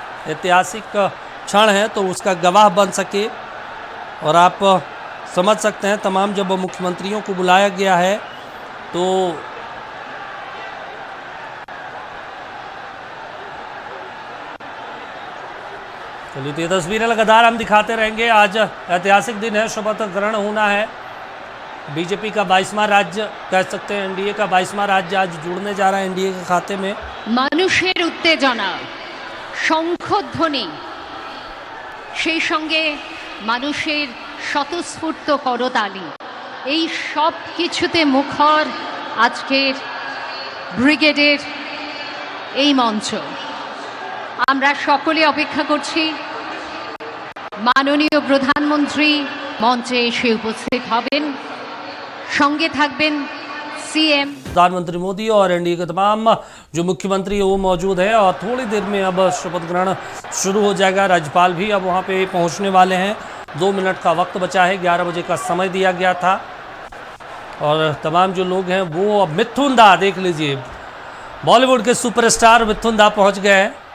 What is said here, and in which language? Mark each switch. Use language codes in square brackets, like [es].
[hi] ऐतिहासिक क्षण है तो उसका गवाह बन सके। और आप समझ सकते हैं तमाम जब मुख्यमंत्रियों को बुलाया गया है तो चलिए, तो ये तस्वीरें लगातार हम दिखाते रहेंगे। आज ऐतिहासिक दिन है, शपथ ग्रहण होना है। बीजेपी का 22वां राज्य कह सकते हैं, एनडीए का 22वां राज्य आज जुड़ने जा रहा है एनडीए के खाते में। [bn] মানুষের উত্তেজনা, শঙ্খধ্বনি, সেই সঙ্গে মানুষের স্বতঃস্ফূর্ত করতালি, এই সব কিছুতে মুখর আজকের ব্রিগেডের এই মঞ্চ। আমরা সকলে অপেক্ষা করছি মাননীয় প্রধানমন্ত্রী মঞ্চে এসে উপস্থিত হবেন, সঙ্গে থাকবেন सीएम [hi] प्रधानमंत्री मोदी और एनडीए के तमाम जो मुख्यमंत्री है वो मौजूद है। और थोड़ी देर में अब शपथ ग्रहण शुरू हो जाएगा। राज्यपाल भी अब वहाँ पे पहुँचने वाले हैं। 2 मिनट का वक्त बचा है, 11 बजे का समय दिया गया था। और तमाम जो लोग हैं वो अब मिथुन दा देख लीजिए, बॉलीवुड के सुपरस्टार मिथुन दा पहुँच गए हैं।